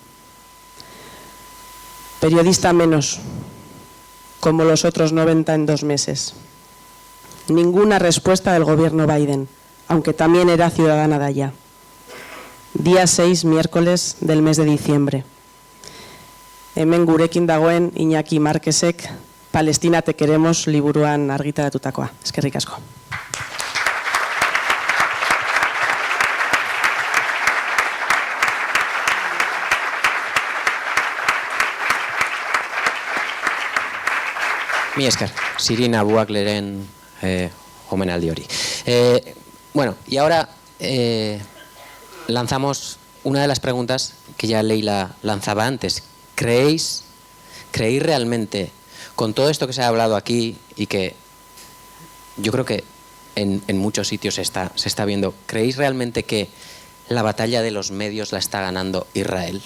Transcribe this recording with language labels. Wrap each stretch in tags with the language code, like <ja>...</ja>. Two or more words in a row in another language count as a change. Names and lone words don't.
<es>Periodista menos, como los otros 90 en 2 meses. Ninguna respuesta del gobierno Biden, aunque también era ciudadana de allá. Día 6, miércoles del mes de diciembre.</es> <eu>Hemen gurekin dagoen Iñaki Márquezek, Palestina te queremos liburuan argitaratutakoa. Eskerrik asko. Mi esker, Sirina Buakleren omenaldi hori.</eu> <es>Bueno, y ahora lanzamos una de las preguntas que ya Leila lanzaba antes. ¿Creéis realmente, con todo esto que se ha hablado aquí y que yo creo que en muchos sitios se está viendo, ¿creéis realmente que la batalla de los medios la está ganando Israel?</es>